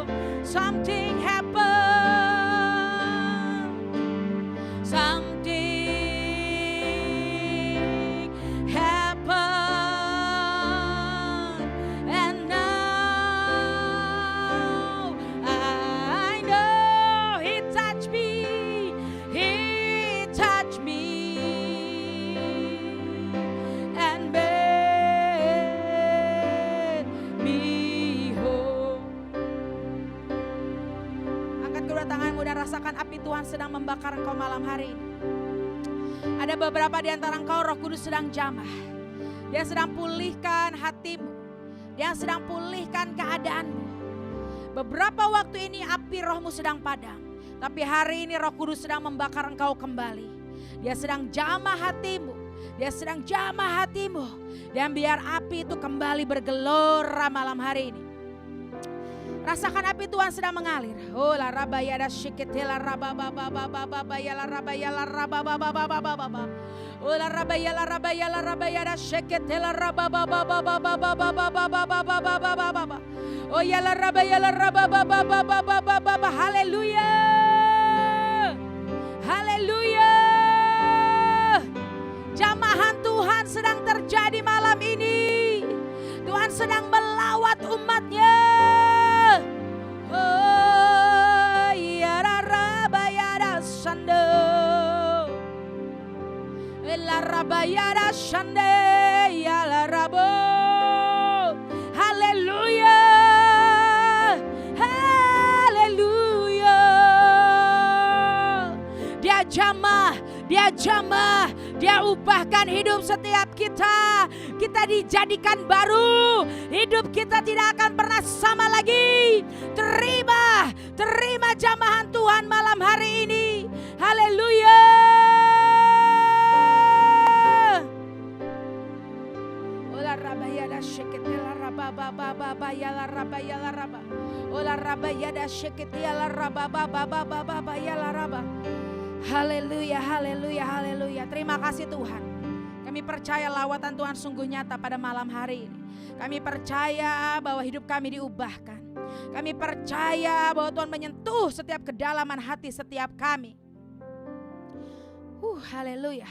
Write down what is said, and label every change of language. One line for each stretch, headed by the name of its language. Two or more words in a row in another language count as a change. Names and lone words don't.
English: Something happened, something happened, and now I know He touched me, He touched me, and made me whole.
Indonesian: Angkat kedua tanganmu dan rasakan api Tuhan sedang membakar engkau malam hari ini. Ada beberapa di antara engkau Roh Kudus sedang jamah. Dia sedang pulihkan hatimu. Dia sedang pulihkan keadaanmu. Beberapa waktu ini api rohmu sedang padam. Tapi hari ini Roh Kudus sedang membakar engkau kembali. Dia sedang jamah hatimu. Dia sedang jamah hatimu. Dan biar api itu kembali bergelora malam hari ini. Rasakan api Tuhan sedang mengalir. Oh la rabaya da shiketela rababa baba baba ya la rabaya la rababa baba baba. Oh la rabaya da shiketela rababa baba baba baba. Oh ya la rababa baba. Haleluya. Haleluya. Jamahan Tuhan sedang terjadi malam ini. Tuhan sedang melawat umatnya. Oh ya la rabaya da shande. La rabaya da shande ya la rabo. Haleluya. Haleluya. Dia jamah, dia jamah, dia ubahkan hidup setiap kita. Kita dijadikan baru. Hidup kita tidak akan pernah sama lagi. Terima, terima jamahan Tuhan malam hari ini. Haleluya. Ola rabaya da sheketela rababa baba ya la raba. Ola rabaya da sheketela rababa baba ya la raba. Haleluya, haleluya, haleluya. Terima terima kasih Tuhan. Kami percaya lawatan Tuhan sungguh nyata pada malam hari ini. Kami percaya bahwa hidup kami diubahkan. Kami percaya bahwa Tuhan menyentuh setiap kedalaman hati setiap kami. Haleluya.